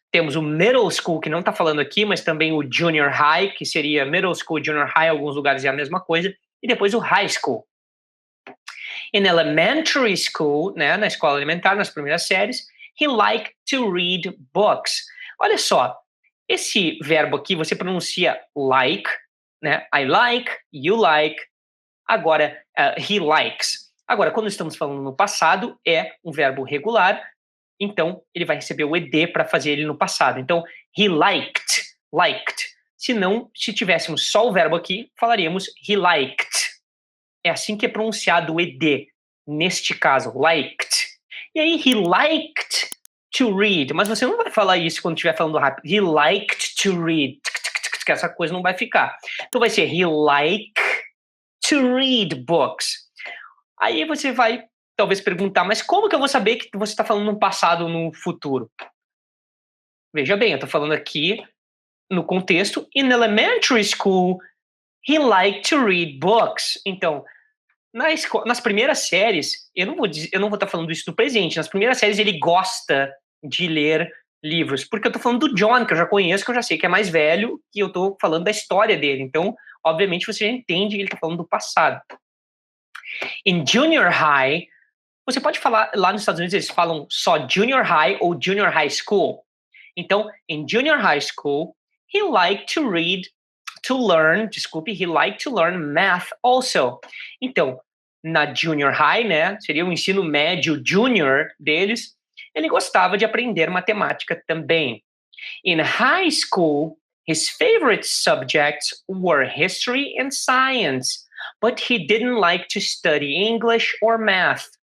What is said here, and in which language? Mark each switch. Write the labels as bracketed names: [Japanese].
[Portuguese] temos o middle school, que não está falando aqui, mas também o junior high, que seria middle school, junior high, em alguns lugares é a mesma coisa, e depois o high school. [English] In elementary school, né, [Portuguese] na escola elementar, nas primeiras séries, [English] he liked to read books. [Portuguese] Olha só, esse verbo aqui você pronuncia like, né? [English] I like, you like. Agora, he likes. [Portuguese] Agora, quando estamos falando no passado, é um verbo regular, então ele vai receber o ed para fazer ele no passado. Então, [English] he liked. [Portuguese] Se tivéssemos só o verbo aqui, falaríamos he liked. É assim que é pronunciado o ed, neste caso, liked. E aí, he liked to read, mas você não vai falar isso quando estiver falando rápido. [English] He liked to read, [Portuguese] que essa coisa não vai ficar. [English] Então vai ser he liked to read books. [Portuguese] Aí você vai talvez perguntar, mas como que eu vou saber que você está falando no passado ou no futuro? Veja bem, eu estou falando aqui no contexto, [English] in elementary school, he liked to read books. [Portuguese] Então, nas primeiras séries, eu não vou estar falando isso do presente, nas primeiras séries ele gosta de ler livros, porque eu estou falando do John, que eu já conheço, que eu já sei que é mais velho, e eu estou falando da história dele. Então, obviamente, você já entende que ele está falando do passado. Em junior high, você pode falar, lá nos Estados Unidos eles falam só junior high ou junior high school. Então, em [English] junior high school, he liked to learn math also. [Portuguese] Então, na junior high, né, seria o ensino médio junior deles, ele gostava de aprender matemática também. [English] In high school, his favorite subjects were history and science, but he didn't like to study English or math.